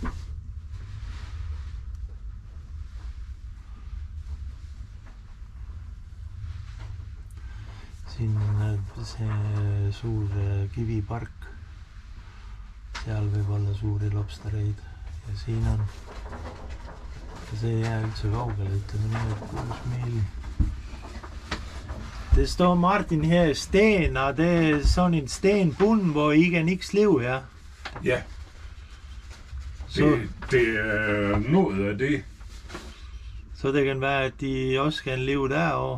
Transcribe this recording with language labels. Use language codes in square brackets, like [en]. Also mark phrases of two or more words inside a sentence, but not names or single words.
[et] Siin on näed see suur kivipark. Seal võib olla suuri lobstereid. Ja siin on. See ei jää üldse kaugele, ütleme nii, et 6 miili. [da] Det står Martin her, sten, og det er sådan en stenbund, hvor I kan ikke slive, ja? Ja. Det er noget af det. Så det kan være, at de også kan leve derovre?